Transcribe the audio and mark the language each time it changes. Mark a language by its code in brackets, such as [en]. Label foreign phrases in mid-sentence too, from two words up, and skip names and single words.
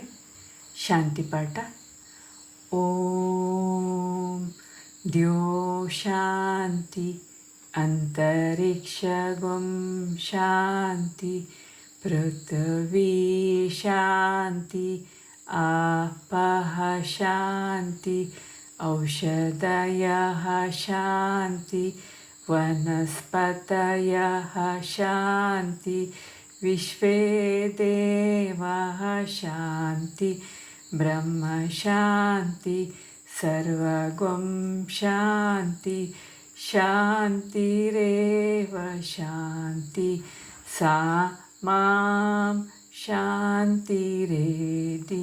[sa] ಶಾಂತಿ ಪಾಠ. ಓಂ ದ್ಯೋ ಶಾಂತಿ ಅಂತರಿಕ್ಷಗಂ ಶಾಂತಿ ಪೃಥ್ವೀ ಶಾಂತಿ ಆಪಃ ಶಾಂತಿ ಔಷಧಯಃ ಶಾಂತಿ ವನಸ್ಪತಯಃ ಶಾಂತಿ ವಿಶ್ವೇ ದೇವಾಃ ಶಾಂತಿ ಬ್ರಹ್ಮ ಶಾಂತಿ ಸರ್ವಗಂ ಶಾಂತಿ ಶಾಂತಿರೇವ ಶಾಂತಿ ಸಾ ಮಾಂ ಶಾಂತಿರೇಧಿ.